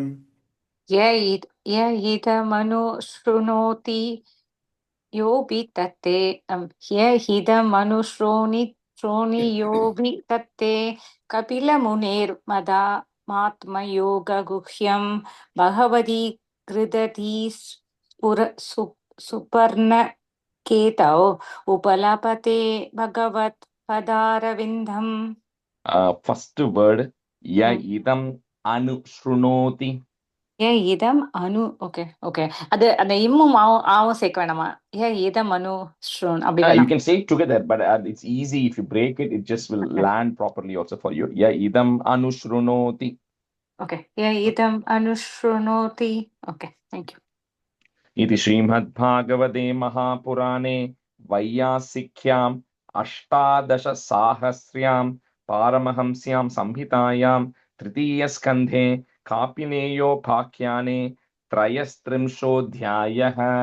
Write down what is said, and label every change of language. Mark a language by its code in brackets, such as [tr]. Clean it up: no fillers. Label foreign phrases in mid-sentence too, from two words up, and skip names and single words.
[sa] य इदमनुशृणोति योऽपि तत्ते योऽभितत्ते कपिलमुनेर्मदामात्मयोगगुह्यं भगवती कृदती सुपर्णकेतौ उपलभते भगवत्पदारविन्दम्. [en] First word, [sa] इदम् अनुशृणोति. इदम् अनु [ta] ஓகே ஓகே அது அந்த இம்மும் ஆவும் சேர்க்க வேணாமா [sa] इदम् अनु श्रुन् [ta] அப்படி [en] You [ta] வேணாம் [en] can say it together, but it's easy if you break it, it just will land properly also for you. [sa] इदम् अनुशृणोति. [ta] ஓகே [sa] इदम् अनुशृणोति [en] okay thank you [sa] इति श्रीमद्भागवते महापुराणे वैयासिक्याम् अष्टादशसाहस्र्यां पारमहंस्यां संहितायां तृतीयस्कन्धे कापिनेयोपाख्याने त्रयस्त्रिंशोऽध्यायः.